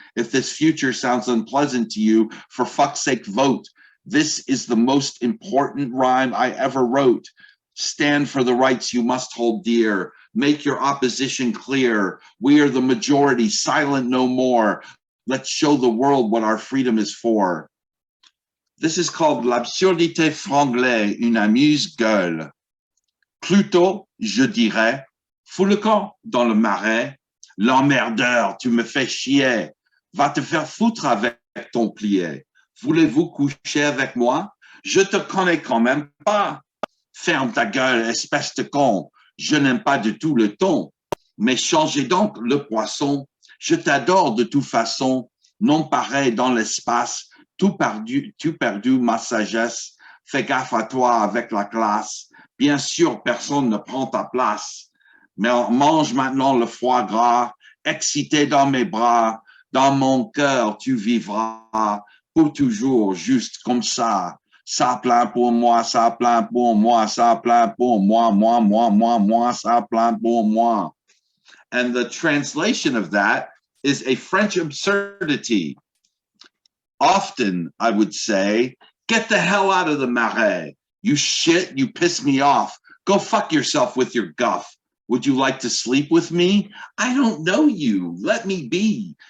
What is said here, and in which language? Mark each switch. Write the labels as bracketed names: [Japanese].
[English] If this future sounds unpleasant to you, for fuck's sake, vote. This is the most important rhyme I ever wrote. Stand for the rights you must hold dear. Make your opposition clear. We are the majority, silent no more. Let's show the world what our freedom is for. This is called [French] l'absurdité franglais, une amuse-gueule. Plutôt, je dirais, fous le camp dans le marais. L'emmerdeur, tu me fais chier. Va te faire foutre avec ton plié. Voulez-vous coucher avec moi? Je te connais quand même pas. Ferme ta gueule, espèce de con. Je n'aime pas du tout le ton. Mais changez donc le poisson. Je t'adore de toute façon. Non pareil dans l'espace. Tu perdu ma sagesse. Fais gaffe à toi avec la classe. Bien sûr, personne ne prend ta place. Mais mange maintenant le foie gras. Excité dans mes bras. Dans mon cœur, tu vivras. Pour toujours, juste comme ça. Ça plaint pour moi, ça plaint pour moi, ça plaint pour moi, moi, ça plaint pour moi. [English] And the translation of that is a French absurdity. Often, I would say, get the hell out of the marais. You shit, you piss me off. Go fuck yourself with your guff. Would you like to sleep with me? I don't know you. Let me be.